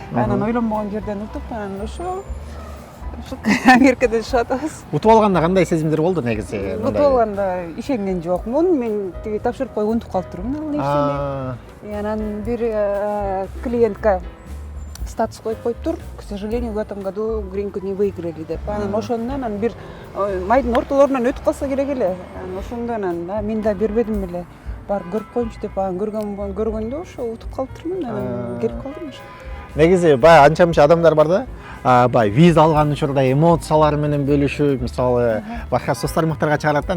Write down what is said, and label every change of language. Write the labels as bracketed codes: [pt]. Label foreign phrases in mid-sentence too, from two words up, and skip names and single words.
[ky] Анан ойлонбогон жерден утуп, анан ошо Америкадан чыгып атабыз. Утуп алганда кандай сезимдер болду негизи? Утуп алганда ишенген жокмун. Мен тиги тапшырып коюп унутуп калып турмун ал нерсени. Анан бир клиентка статус коюп коюптур. [ru] К сожалению, в этом году гринку не выиграли деп. [ky] Анан ошондон анан бир майдын ортолорунан өтүп калса керек эле. Анан ошондон анан мен да бербедим эле. Бар көрүп коюмчу деп анан көргөндө ошо утуп калыптырмын. Анан келип калдым ошо. Негизи баягы анча-мынча адамдар бар да. Баягы виза алган учурда эмоциялар менен бөлүшүп, мисалы, башка соц тармактарга чыгарат да.